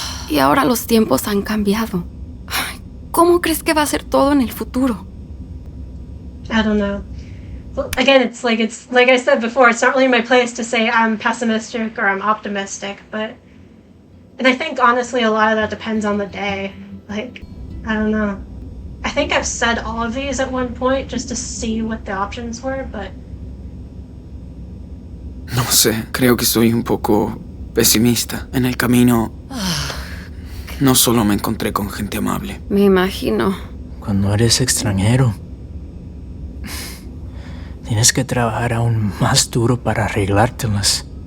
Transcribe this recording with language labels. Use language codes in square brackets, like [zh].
[es] Y ahora los tiempos han cambiado. ¿Cómo crees que va a ser todo en el futuro? [en] I don't know. Well, again, it's like I said before, it's not really my place to say I'm pessimistic or I'm optimistic, but... And I think, honestly, a lot of that depends on the day. Like, I don't know. I think I've said all of these at one point just to see what the options were, but... [es] No sé, creo que soy un poco pesimista. En el camino, no solo me encontré con gente amable. Me imagino. Cuando eres extranjero, tienes que trabajar aún más duro para arreglártelas.